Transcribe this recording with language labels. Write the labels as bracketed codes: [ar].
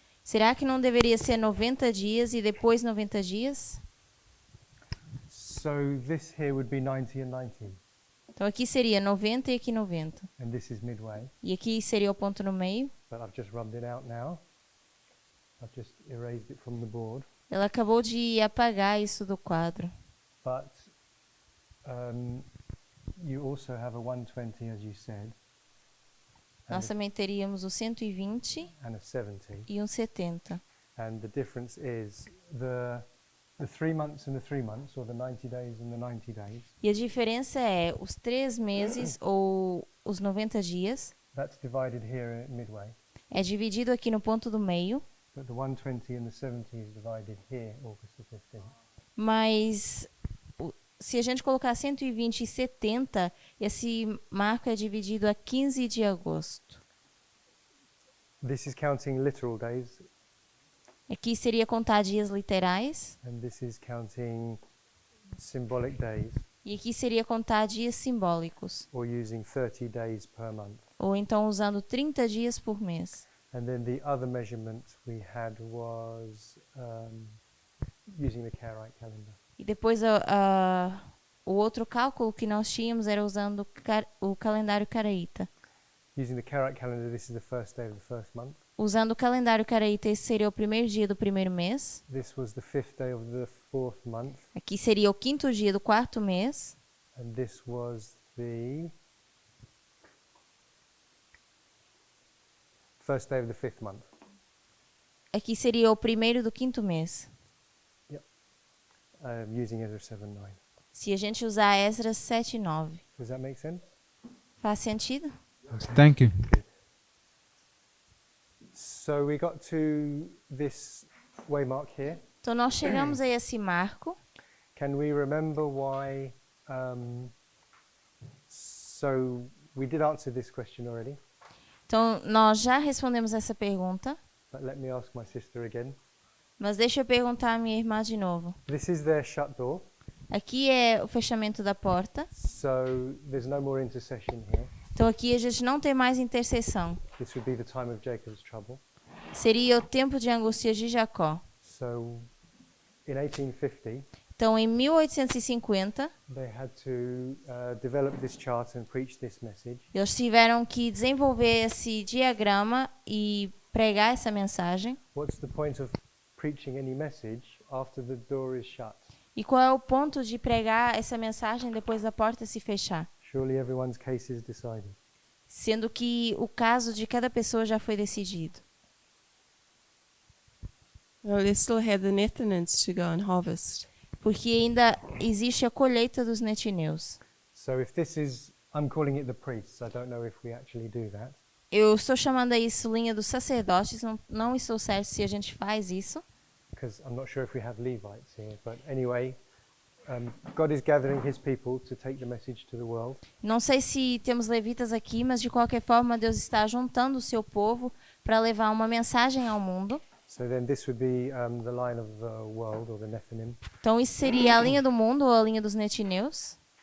[pt] Será que não deveria ser 90 dias e depois 90 dias? [en] So this here would be 90 and 90, [pt] Então aqui seria 90 e aqui 90. [en] and this is midway. [pt] E aqui seria o ponto no meio. [en] But I've just rubbed it out now. I've just erased it from the board. [pt] Ela acabou de apagar isso do quadro. [en] But you also have a 120, as you said, [pt] Nós também teríamos o 120 [en] and a 70. [pt] e um 70. [en] And the difference is the 3 months and the 3 months, or the 90 days and the 90 days. [pt] E a diferença é os 3 meses ou os 90 dias [en] That's divided here at midway. [pt] é dividido aqui no ponto do meio, [en] But the 120 and the 70 is divided here, August the 15th. [pt] mas se a gente colocar 120 e 70, esse marco é dividido a 15 de agosto. [en] This is counting literal days, [pt] Aqui seria contar dias literais [en] and this is counting symbolic days, [pt] e aqui seria contar dias simbólicos, [en] or using 30 days per month. [pt] ou então usando 30 dias por mês. [en] And then the other measurement we had was using the Karaite calendar. [pt] E depois o outro cálculo que nós tínhamos era usando o calendário caraíta. [en] Using the Karaite calendar, this is the first day of the first month. [pt] Usando o calendário caraíta, esse seria o primeiro dia do primeiro mês. [en] This was the 5th day of the 4th month. [pt] Aqui seria o quinto dia do quarto mês. [en] And this was the first day of the 5th month. [pt] Aqui seria o primeiro do quinto mês. [en] Using Ezra 7:9. [pt] Se a gente usar Esdras 7 e 9. [en] Does that make sense? [pt] Faz sentido? [en] Thank you. So we got to this waymark here. [pt] Então nós chegamos a esse marco. [en] Can we remember why? So we did answer this question already, [pt] Então nós já respondemos essa pergunta. [en] but let me ask my sister again. [pt] Mas deixa eu perguntar à minha irmã de novo. [en] This is their shut door, [pt] Aqui é o fechamento da porta. [en] so there's no more intercession here. [pt] Então aqui a gente não tem mais intercessão. [en] This would be the time of Jacob's trouble. [pt] Seria o tempo de angústia de Jacó. [en] So in 1850, [pt] Então em 1850, [en] they had to develop this chart and preach this message. [pt] eles tiveram que desenvolver esse diagrama e pregar essa mensagem. [en] What's the point of preaching any message after the door is shut? [pt] E qual é o ponto de pregar essa mensagem depois da porta se fechar? [en] Surely everyone's case is decided. [pt] Sendo que o caso de cada pessoa já foi decidido. [en] Well, they still had the Netherlands to go and harvest. [pt] Porque ainda existe a colheita dos netineus. [en] So if this is, I'm calling it the priests. I don't know if we actually do that. [pt] Eu estou chamando a isso linha dos sacerdotes, não estou certo se a gente faz isso. [en] Because I'm not sure if we have Levites here, but anyway, God is gathering his people to take the message to the world. [pt] Não sei se temos levitas aqui, mas de qualquer forma Deus está juntando o seu povo para levar uma mensagem ao mundo. [en] So then this would be the line of the world, or the Nephilim. [pt] Então isso seria a linha do mundo ou a linha dos netineus.